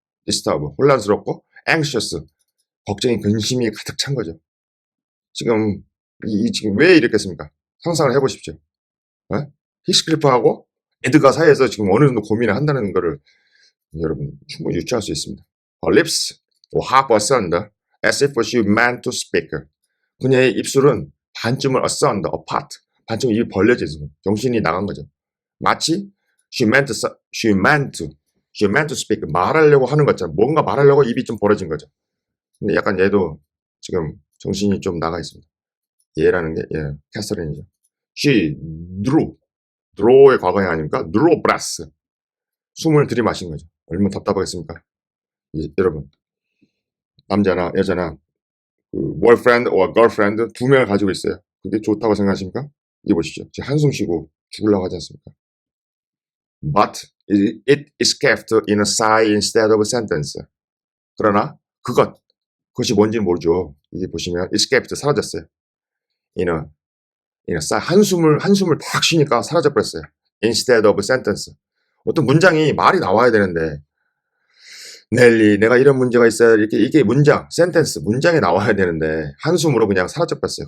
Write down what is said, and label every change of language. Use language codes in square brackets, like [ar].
[ko] disturb, 혼란스럽고 anxious, 걱정이 근심이 가득 찬 거죠. 지금 지금 왜 이랬겠습니까? 상상을 해보십시오. 어? 히스클리프하고 에드가 사이에서 지금 어느 정도 고민을 한다는 거를 여러분 충분히 유추할 수 있습니다. [en] Her lips were half asunder, as if she meant to speak. [ko] 그녀의 입술은 반쯤을 asunder, apart, 반쯤 입이 벌려져 있어요. 정신이 나간 거죠. 마치 [en] she meant to speak, [ko] 말하려고 하는 것처럼, 뭔가 말하려고 입이 좀 벌어진 거죠. 근데 약간 얘도 지금 정신이 좀 나가 있습니다. 얘라는 게 캐서린이죠. She draw의 과거형 아닙니까? [en] draw breath. [ko] 숨을 들이마신 거죠. 얼마나 답답하겠습니까? 여러분, 남자나 여자나 그 [en] boyfriend or girlfriend [ko] 두 명을 가지고 있어요. 그게 좋다고 생각하십니까? 이거 보시죠. 지금 한숨 쉬고 죽으려고 하지 않습니까? [en] But it escaped in a sigh instead of a sentence. [ko] 그러나 그것이 뭔지는 모르죠. 이게 보시면 escaped, 사라졌어요. [en] in a sigh, [ko] 한숨을 탁 쉬니까 사라져 버렸어요. [en] instead of a sentence. [ko] 어떤 문장이 말이 나와야 되는데, 넬리 내가 이런 문제가 있어요, 이게 문장, 센텐스, 문장이 나와야 되는데 한숨으로 그냥 사라져 버렸어요.